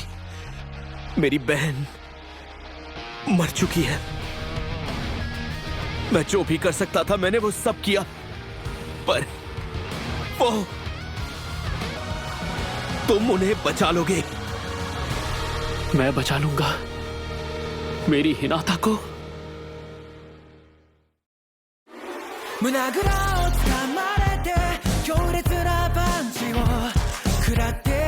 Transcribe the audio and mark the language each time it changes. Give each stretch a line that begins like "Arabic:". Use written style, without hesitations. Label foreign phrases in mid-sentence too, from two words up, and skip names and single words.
Hindi: मेरी बहन मर चुकी है। मैं जो भी कर सकता था मैंने वो सब किया, पर वो तुम उन्हें बचा लोगे। मैं बचा लूंगा मेरी हिनाता को।
Japanese: 胸ぐらを掴まれて強烈なパンチを食らって